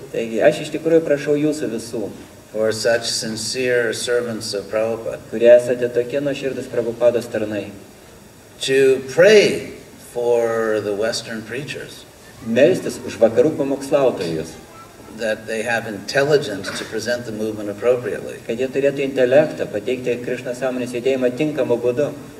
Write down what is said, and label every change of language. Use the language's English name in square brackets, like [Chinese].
[Lithuanian] Taigi, aš iš tikrųjų prašau jūsų visų, [English] who are such sincere servants of Prabhupada, [Lithuanian] kurie esate tokie nuoširdūs Prabhupados tarnai, [English] to pray for the Western preachers, [Lithuanian] melstis už vakarų pamokslautojus, [English] that they have intelligence to present the movement appropriately. [Lithuanian] kad jie turėtų intelektą pateikti Krišna sąmonės judėjimą tinkamu būdu.